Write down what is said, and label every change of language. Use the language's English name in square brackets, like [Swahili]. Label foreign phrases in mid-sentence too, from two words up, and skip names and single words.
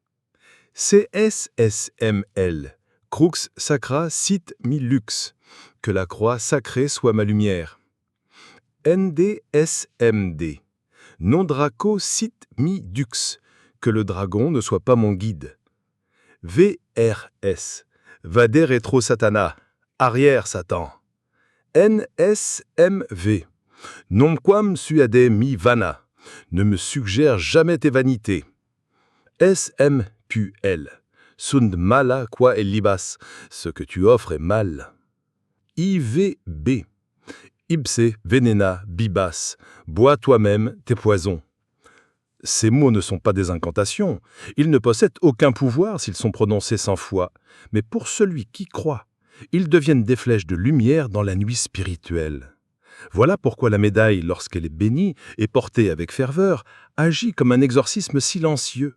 [Latin] CSSML. Crux Sacra Sit Mi Lux. [French] Que la croix sacrée soit ma lumière. [Latin] NDSMD. Non Draco Sit Mi Dux. [French] Que le dragon ne soit pas mon guide. [Latin] VRS. Vade retro satana. [French] Arrière Satan. [Latin] NSMV. Nonquam suade mi vana. [French] Ne me suggère jamais tes vanités. [Latin] SMPL. Sunt mala qua el libas. [French] Ce que tu offres est mal. [Latin] IVB. Ipse venena bibas. [French] Bois toi-même tes poisons. Ces mots ne sont pas des incantations. Ils ne possèdent aucun pouvoir s'ils sont prononcés sans foi. Mais pour celui qui croit, ils deviennent des flèches de lumière dans la nuit spirituelle. Voilà pourquoi la médaille, lorsqu'elle est bénie et portée avec ferveur, agit comme un exorcisme silencieux.